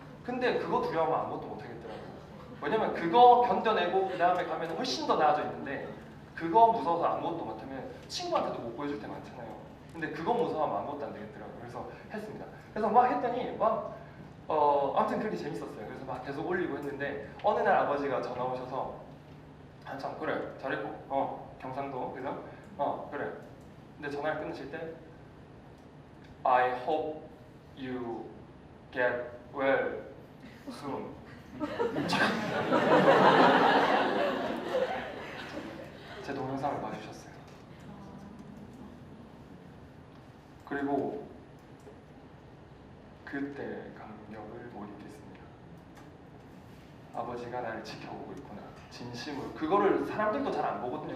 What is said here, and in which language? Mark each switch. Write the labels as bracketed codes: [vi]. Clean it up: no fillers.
[ko] 근데 그거 두려워하면 아무것도 못 하겠더라고요. 왜냐면 그거 견뎌내고 그 다음에 가면 훨씬 더 나아져 있는데 그거 무서워서 아무것도 못하면 친구한테도 못 보여줄 때 많잖아요. 근데 그거 무서워하면 아무것도 안 되겠더라고요. 그래서 했습니다. 그래서 막 했더니 아무튼 그렇게 재밌었어요. 그래서 막 계속 올리고 했는데 어느 날 아버지가 전화 오셔서 한참 그래 잘했고 경상도 그죠? 그래. 근데 전화를 끊으실 때 [en] I hope you get well soon. [ko] 제 동영상을 봐주셨어요. 그리고 그때 감격을 못 잊겠습니다. 아버지가 나를 지켜보고 있구나. 진심으로. 그거를 사람들도 잘 안 보거든요.